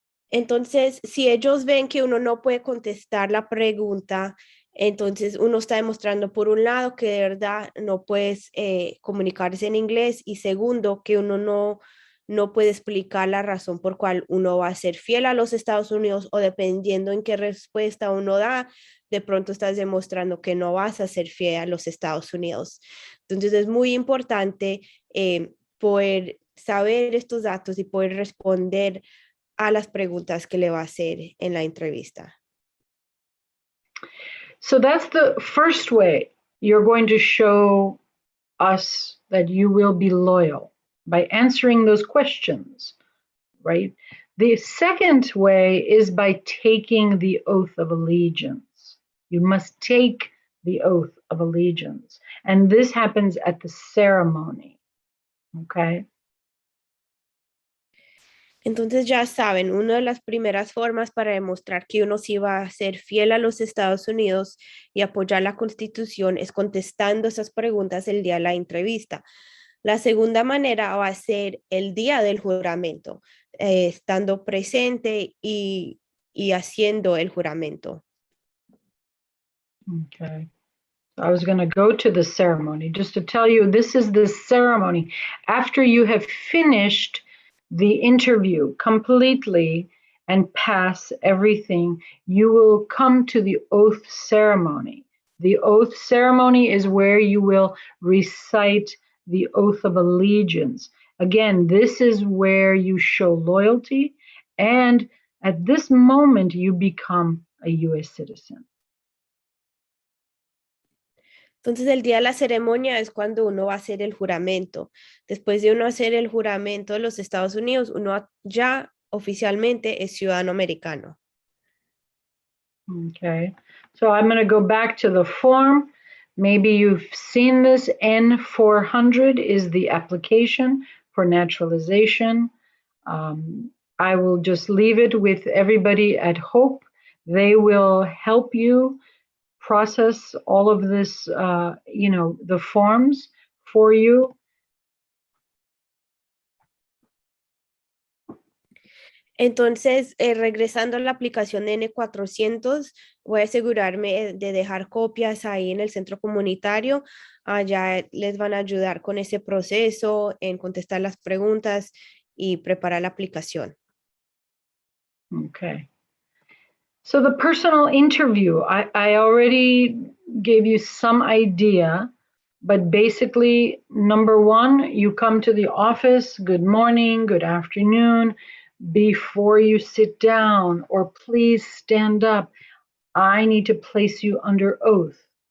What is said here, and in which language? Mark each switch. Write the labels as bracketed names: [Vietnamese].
[Spanish] Entonces, si ellos ven que uno no puede contestar la pregunta, entonces uno está demostrando, por un lado, que de verdad no puedes comunicarse en inglés, y segundo, que uno no puede explicar la razón por cual uno va a ser fiel a los Estados Unidos, o dependiendo en qué respuesta uno da, de pronto estás demostrando que no vas a ser fiel a los Estados Unidos. Entonces es muy importante poder saber estos datos y poder responder a las preguntas que le va a hacer en la entrevista. [English] So that's the first way you're going to show us that you will be loyal, by answering those questions, right? The second way is by taking the oath of allegiance. You must take the oath of allegiance. And this happens at the ceremony, okay? [Spanish] Entonces ya saben, una de las primeras formas para demostrar que uno sí va a ser fiel a los Estados Unidos y apoyar la Constitución es contestando esas preguntas el día de la entrevista. La segunda manera va a ser el día del juramento, estando presente y haciendo el juramento. [English] Okay. I was going to go to the ceremony just to tell you this is the ceremony. After you have finished the interview completely and pass everything, you will come to the oath ceremony. The oath ceremony is where you will recite the oath of allegiance. Again, this is where you show loyalty, and at this moment you become a U.S. citizen. [Spanish] Entonces el día de la ceremonia es cuando uno va a hacer el juramento. Después de uno hacer el juramento de los Estados Unidos, uno ya oficialmente es ciudadano americano. [English] Okay, so I'm going to go back to the form. Maybe you've seen this. N400 is the application for naturalization. I will just leave it with everybody at Hope. They will help you process all of this, the forms for you. [Spanish] Entonces, regresando a la aplicación de N400, voy a asegurarme de dejar copias ahí en el centro comunitario. Allá les van a ayudar con ese proceso, en contestar las preguntas y preparar la aplicación. [English] Okay. So the personal interview, I already gave you some idea, but basically, number one, you come to the office, good morning, good afternoon. Before you sit down, or please stand up, I need to place you under oath.